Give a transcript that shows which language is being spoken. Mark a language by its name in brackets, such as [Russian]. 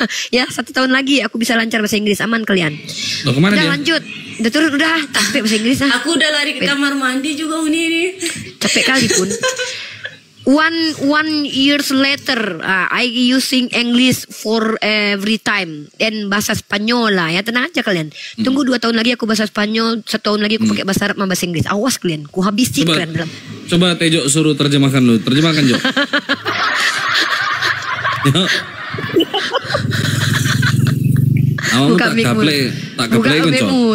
[Indonesian] Ya, 1 tahun lagi aku bisa lancar bahasa Inggris. Aman kalian. Loh, kemana Udah dia? lanjut. Udah turun, udah. Capek bahasa Inggris ah. Aku udah lari ke kamar mandi juga ini. Capek kali pun. [English] One years later, I using English for every time. [Indonesian] Dan bahasa Spanyol lah ya. Tenang aja kalian. Tunggu 2 tahun lagi aku bahasa Spanyol. 1 tahun lagi aku pakai bahasa Arab sama bahasa Inggris. Awas kalian. Ku habisi kalian dalam. Coba Tejo suruh terjemahkan lu. Terjemahkan, Jo. Jo. [Javanese] Awakmu tak kaplek kan, Co.